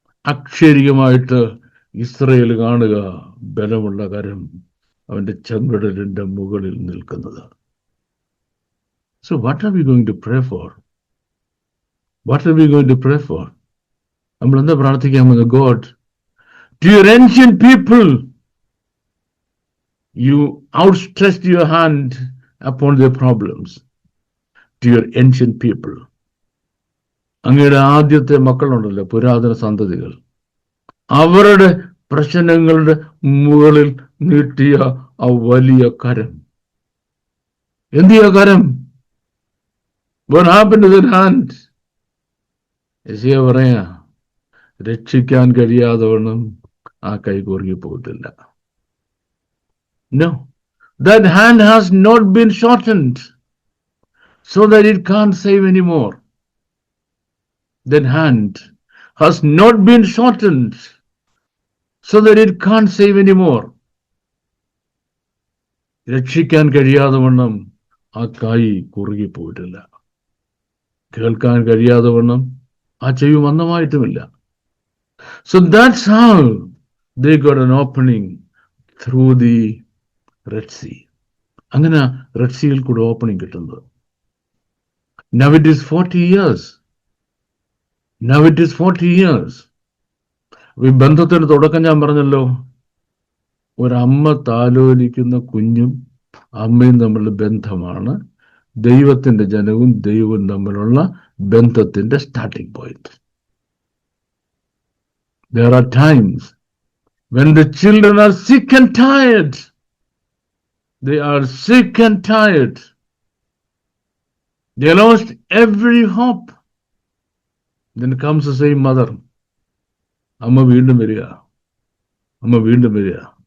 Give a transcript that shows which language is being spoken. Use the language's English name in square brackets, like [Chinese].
[Malayalam] അക്ഷരികമായിട്ട് Israel കാണുക ബലമുള്ള കരം അവന്റെ ചെങ്കടലിന്റെ മുകളിൽ നിൽക്കുന്നത്. [English] So what are we going to pray for? What are we going to pray for? [Malayalam] നമ്മൾ എന്താ പ്രാർത്ഥിക്കാൻ പോകുന്നത്? [English] God, to your ancient people, you outstretched your hand upon their problems. To your ancient people, [Malayalam] അങ്ങയുടെ ആദ്യത്തെ മക്കളുണ്ടല്ലോ, പുരാതന സന്തതികൾ, അവരുടെ പ്രശ്നങ്ങളുടെ മുകളിൽ നീട്ടിയ ആ വലിയ കരം. എന്തിയ കരം? [English] What happened to that hand? [Malayalam] യെശയ്യാ പറയാ, രക്ഷിക്കാൻ കഴിയാതെ വണ്ണം ആ കൈ കുറുകി പോകത്തില്ല. [English] No, that hand has not been shortened so that it can't save anymore. That hand has not been shortened so that it can't save anymore. [Malayalam] രക്ഷിക്കാൻ കഴിയാതെ വണ്ണം ആ കൈ കുറുകിപ്പോയിട്ടില്ല. കേൾക്കാൻ കഴിയാതെ വണ്ണം ആ ചെവി മന്ദമായിട്ടുമില്ല. [English] So that's how they got an opening through the Red Sea. [Malayalam] അങ്ങനെ റെഡ് സീയിൽ കൂടെ ഓപ്പണിംഗ് കിട്ടുന്നത്. [English] Now it is 40 years. Now it is 40 years. [Malayalam] ഈ ബന്ധത്തിന്റെ തുടക്കം ഞാൻ പറഞ്ഞല്ലോ, ഒരമ്മ താലോലിക്കുന്ന കുഞ്ഞും അമ്മയും തമ്മിലുള്ള ബന്ധമാണ് ദൈവത്തിന്റെ ജനവും ദൈവവും തമ്മിലുള്ള ബന്ധത്തിന്റെ starting point. [English] There are times when the children are sick and tired. They are sick and tired. They lost every hope. Then comes the same mother. [Malayalam] അമ്മ വീണ്ടും വരിക, അമ്മ വീണ്ടും വരിക.